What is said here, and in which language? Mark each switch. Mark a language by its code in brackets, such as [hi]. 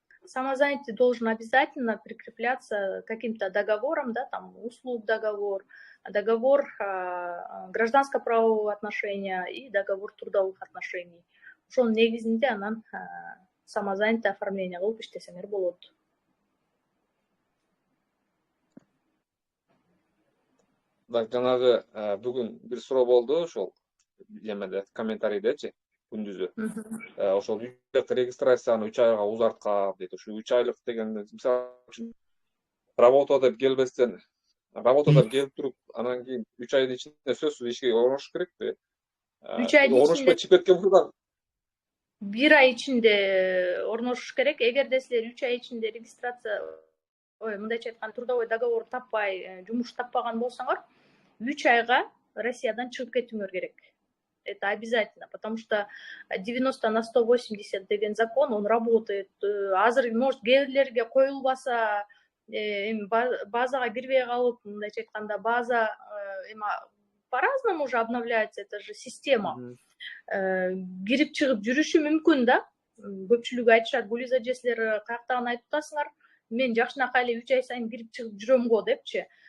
[ru] Самозанятый должен обязательно прикрепляться каким-то договором, да, там услуг договор, договор гражданско-правового отношения и договор трудовых отношений. [ky] Ошонун негизинде анан самозанятый оформление кылып иштесеңер болот. Жанагы бүгүн бир суроо болду ошол эмеде комментарийдечи күндүзү. Ошол регистрацияны 3 айга узарткан дейт. Ушу 3 айлык деген мисалы үчүн работада келбестен, работада келип туруп, анан кийин 3 айдын ичинде сөзсүз ишке орношуш керекпи? 3 айдын орношпой чыгып кеткен болсо 1 ай ичинде орношуш керек. Эгерде силер 3 ай ичинде регистрация, мындайча айтканда трудовой договор таппай, жумуш таппаган болсоңор, 3 айга Россиядан чыгып кетүүңөр керек. [ru] Это обязательно, потому что 90/180 [ky] деген [ru] закон, он работает. [ky] Азыр, может, кээрлерге коюлбаса, базага кирбей калып, мындайча айтканда, база [ru] по-разному уже обновляется, это же система. [ky] Кирип чыгып жүрүшү мүмкүн да. Көпчүлүгү айтышат, Гулиза же силер каяктан айтып атасыңар, мен жакшынакай эле 3 ай сайын кирип чыгып жүрөм го депчи.